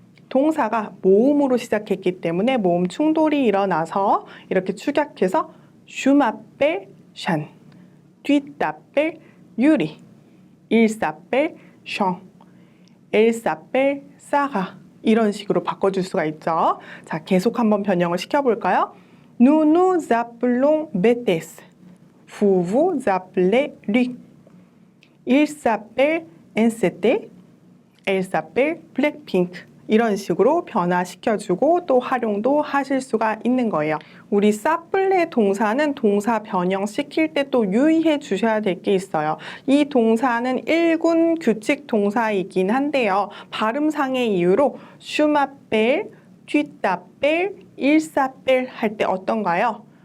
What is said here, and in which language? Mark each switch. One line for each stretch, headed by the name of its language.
Korean: 동사가 모음으로 시작했기 때문에 모음 충돌이 일어나서 이렇게 축약해서
French: Je m'appelle Jeanne. Tu t'appelles Yuri. Il s'appelle Jean. Elle s'appelle Sarah.
Korean: 이런 식으로 바꿔줄 수가 있죠. 자, 계속 한번 변형을 시켜볼까요?
French: Nous nous appelons Bethès. Vous vous appelez Luc. Il s'appelle NCT. Elle s'appelle Blackpink.
Korean: 이런 식으로 변화시켜주고 또 활용도 하실 수가 있는 거예요. 우리 사플레 동사는 동사 변형시킬 때 또 유의해 주셔야 될 게 있어요. 이 동사는 1군 규칙 동사이긴 한데요. 발음상의 이유로 슈마벨, 쥐따벨, 일사벨 할 때 어떤가요?